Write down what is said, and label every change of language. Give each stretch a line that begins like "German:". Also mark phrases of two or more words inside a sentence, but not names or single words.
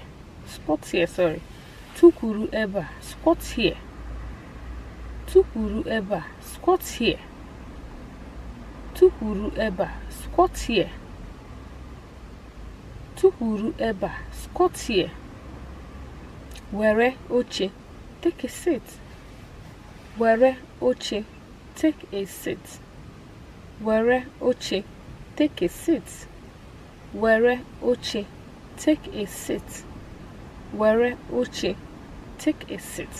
English: Squat here, sorry.
Igbo: Tukuru eba,
English: squat here.
Igbo: Tukuru eba,
English: squat here.
Igbo: Tukuru eba,
English: squat here.
Igbo: Tukuru eba,
English: squat here.
Igbo: Were oche,
English: take a seat.
Igbo: Were oche,
English: take a seat.
Igbo: Were oche,
English: take a seat.
Igbo: Were oche,
English: take a seat.
Igbo: Were oche,
English: take a seat.